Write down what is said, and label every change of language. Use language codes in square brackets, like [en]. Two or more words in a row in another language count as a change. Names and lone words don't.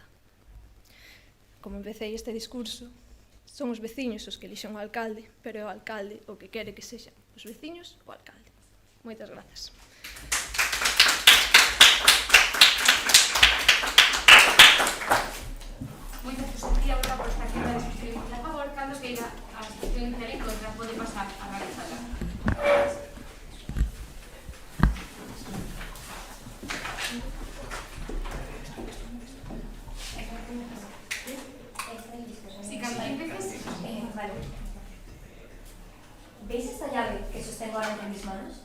[gl] Como empecé este discurso, son os veciños os que elixen o alcalde, pero é o alcalde o que quere que sexan os veciños o alcalde. Moitas grazas. Moitas gracias a por esta acción de discusión a favor, cando queira a discusión en contra pode pasar a realizarla. [es] ¿Veis esta llave que sostengo ahora entre mis manos?